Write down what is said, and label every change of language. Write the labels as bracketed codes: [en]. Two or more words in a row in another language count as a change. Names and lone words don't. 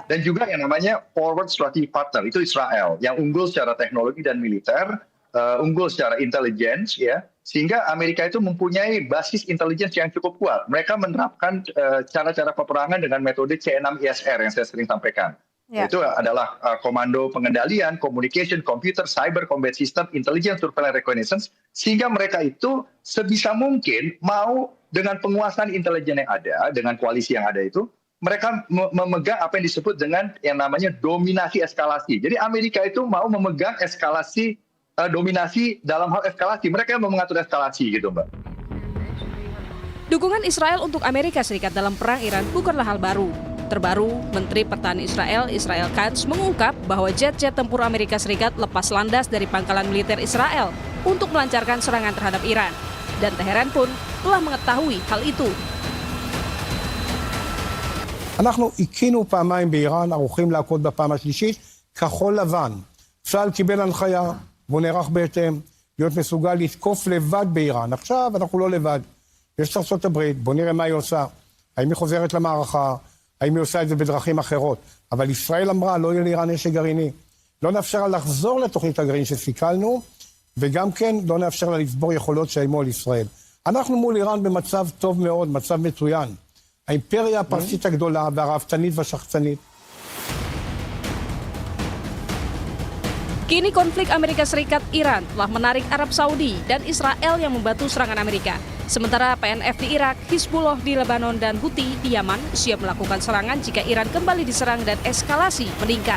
[id] Dan juga yang namanya [en] Forward Strategic Partner [id] itu Israel yang unggul secara teknologi dan militer, unggul secara intelligence, ya, sehingga Amerika itu mempunyai basis intelligence yang cukup kuat. Mereka menerapkan cara-cara peperangan dengan metode C6ISR yang saya sering sampaikan. Ya. Itu adalah komando pengendalian, [en] communication, computer, cyber, combat system, intelligence, surveillance, reconnaissance, [id] sehingga mereka itu sebisa mungkin mau dengan penguasaan intelijen yang ada, dengan koalisi yang ada itu, mereka memegang apa yang disebut dengan yang namanya dominasi eskalasi. Jadi Amerika itu mau memegang eskalasi, dominasi dalam hal eskalasi. Mereka mau mengatur eskalasi gitu, Mbak. Dukungan Israel untuk Amerika Serikat dalam perang Iran bukanlah hal baru. Terbaru, Menteri Pertahanan Israel Katz mengungkap bahwa jet-jet tempur Amerika Serikat lepas landas dari pangkalan militer Israel untuk melancarkan serangan terhadap Iran. Dan Teheran pun telah mengetahui hal itu. [he] אנחנו עיקינו פעמיים באיראן, ערוכים להכות בפעם השלישית, כחול לבן. צה"ל קיבל הנחיה, והוא נערך בהתאם, להיות מסוגל לתקוף לבד באיראן. עכשיו אנחנו לא לבד. יש ארצות הברית, בוא נראה מה היא עושה. האם היא חוזרת למערכה? האם היא עושה את זה בדרכים אחרות? אבל ישראל אמרה, לא יהיה לאיראן נשק גרעיני. לא נאפשר לה לחזור לתוכנית הגרעין שסיכלנו, וגם כן לא נאפשר לה לצבור יכולות שאיימו על ישראל. אנחנו מול איראן במצב טוב מאוד, מצב מצוין. האימפריה הפרסית הגדולה והרהבתנית והשחצנית. [id] Kini konflik Amerika Serikat-Iran telah menarik Arab Saudi dan Israel yang membantu serangan Amerika. Sementara PNF di Irak, Hizbullah di Lebanon, dan Houthi di Yaman siap melakukan serangan jika Iran kembali diserang dan eskalasi meningkat.